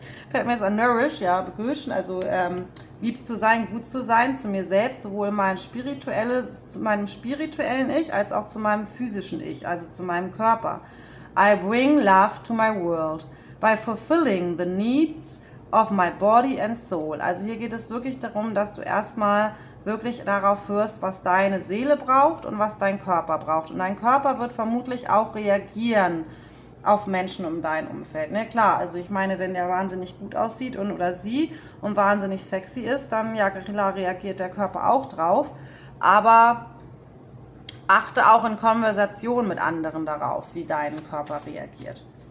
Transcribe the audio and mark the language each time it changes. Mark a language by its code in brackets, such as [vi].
[de] Fällt mir jetzt an nourish, ja, begüschen, also lieb zu sein, gut zu sein, zu mir selbst, sowohl zu meinem spirituellen Ich, als auch zu meinem physischen Ich, also zu meinem Körper. [en] I bring love to my world by fulfilling the needs of my body and soul. [de] Also hier geht es wirklich darum, dass du erstmal wirklich darauf hörst, was deine Seele braucht und was dein Körper braucht. Und dein Körper wird vermutlich auch reagieren auf Menschen um dein Umfeld. Ne, klar, also ich meine, wenn der wahnsinnig gut aussieht oder sie und wahnsinnig sexy ist, dann ja klar reagiert der Körper auch drauf, aber achte auch in Konversation mit anderen darauf, wie dein Körper reagiert.